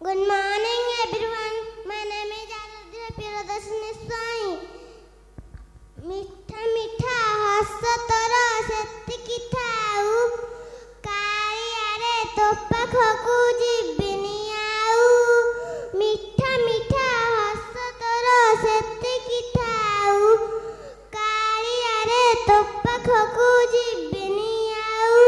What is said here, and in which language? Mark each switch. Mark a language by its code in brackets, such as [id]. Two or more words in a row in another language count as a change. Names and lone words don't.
[en] Good morning, everyone. My name is Aradhya Priyadarshini Swami. [or] ମିଠା ମିଠା ହସ ତୋର ସେତିକି ଥାଉ, କାଳିଆରେ ତୋ ପାଖକୁ ଯିବିନି ଆଉ। ମିଠା ମିଠା ହସ ତୋର ସେତିକି ଥାଉ, କାଳିଆରେ ତୋ ପାଖକୁ ଯିବିନି ଆଉ।